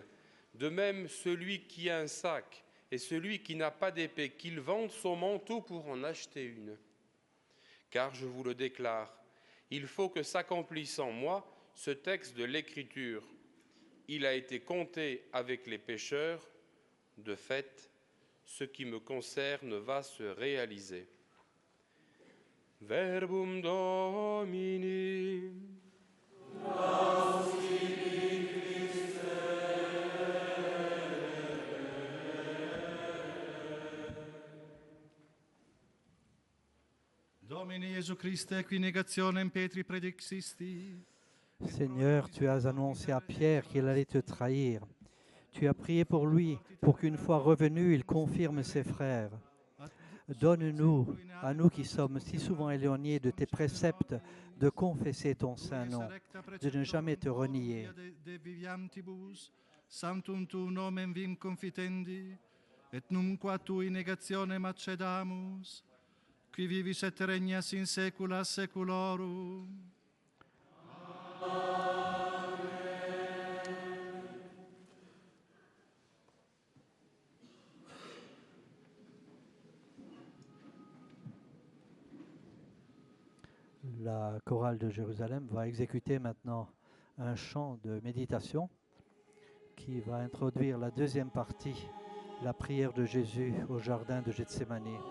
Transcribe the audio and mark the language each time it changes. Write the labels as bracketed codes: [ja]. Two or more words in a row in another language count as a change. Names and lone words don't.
[fr] De même, celui qui a un sac, et celui qui n'a pas d'épée, qu'il vende son manteau pour en acheter une. Car je vous le déclare, il faut que s'accomplisse en moi ce texte de l'Écriture. Il a été compté avec les pécheurs. De fait, ce qui me concerne va se réaliser. [la] Verbum Domini. Domini Jesu Christe, qui negationem Petri predixisti. [fr] Seigneur, tu as annoncé à Pierre qu'il allait te trahir. Tu as prié pour lui, pour qu'une fois revenu, il confirme ses frères. Donne-nous, à nous qui sommes si souvent éloignés de tes préceptes, de confesser ton saint nom, de ne jamais te renier. [la] Sanctum tu nomen vim confitendi, et numquam tui negationem accedamus, qui vivis et regnas in saecula saeculorum. [fr] La chorale de Jérusalem va exécuter maintenant un chant de méditation qui va introduire la deuxième partie, la prière de Jésus au jardin de Gethsémani.